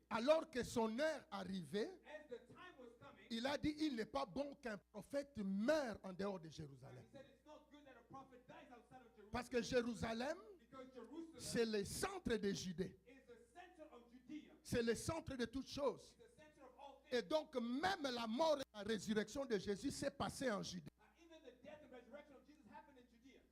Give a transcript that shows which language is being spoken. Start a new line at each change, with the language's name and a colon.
French: alors que son heure arrivait,
English: as the time was coming,
French: il a dit, il n'est pas bon qu'un prophète meure en dehors de Jérusalem.
English: he said it's not good that a prophet dies outside of Jerusalem.
French: Parce que Jérusalem,
English: Because Jerusalem
French: c'est le centre de Judée.
English: is the center of Judea.
French: C'est le centre de toutes choses.
English: It's the center of all things.
French: Et donc, même la mort et la résurrection de Jésus s'est passée en Judée.
English: Even the death and resurrection of Jesus happened in Judea.